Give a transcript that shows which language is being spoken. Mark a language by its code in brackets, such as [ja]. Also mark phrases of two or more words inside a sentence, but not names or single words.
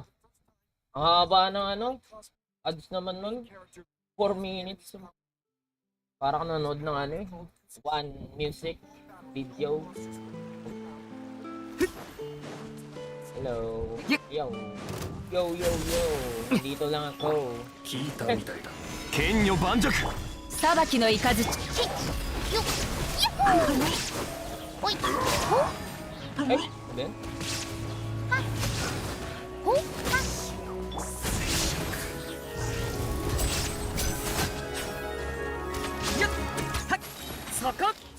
[tl] Ang haba ng ano? Ads naman nun. [en] 4 minutes. [tl] Para ka nanood ng ano eh. [en] One music video. Hello. Yo. [tl] Yo, yo, yo. Dito lang ako. [ja] 聞いたみたいだ。剣女盤石。裁きの雷。よっよっおいほ [en] Eh, then? ほは [ja] よっ。はっ。そこ。